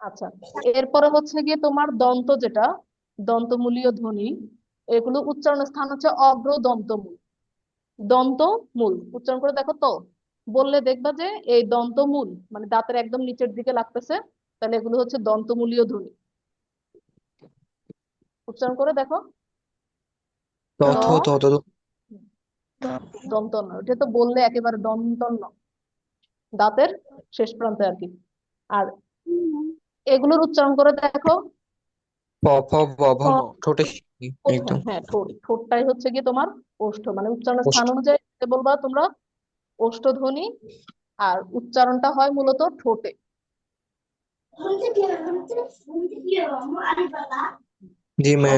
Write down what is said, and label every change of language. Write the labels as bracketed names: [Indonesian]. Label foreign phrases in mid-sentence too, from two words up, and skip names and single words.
[Bangla] আচ্ছা, এরপরে হচ্ছে গিয়ে তোমার দন্ত, যেটা দন্তমূলীয় ধ্বনি, এগুলো উচ্চারণের স্থান হচ্ছে অগ্র দন্তমূল। দন্তমূল উচ্চারণ করে দেখো তো, বললে দেখবা যে এই দন্তমূল মানে দাঁতের একদম নিচের দিকে লাগতেছে, তাহলে এগুলো হচ্ছে দন্তমূলীয় ধ্বনি। উচ্চারণ করে দেখো। ত দ, থ ত ত ত। দন্তন্য, এটা তো বললে একেবারে দন্তন্য, দাঁতের শেষ প্রান্তে আর কি। আর এগুলোর উচ্চারণ করে দেখো। প ফ ব ভ প, ম, ঠোঁটের সামনে কোথায়? একদম। হ্যাঁ, ঠোঁটটাই হচ্ছে গিয়ে তোমার ওষ্ঠ, মানে উচ্চারণের ওষ্ঠ। স্থান অনুযায়ী বলবা তোমরা ওষ্ঠধ্বনি, আর উচ্চারণটা হয় মূলত ঠোঁটে। জি ম্যাম।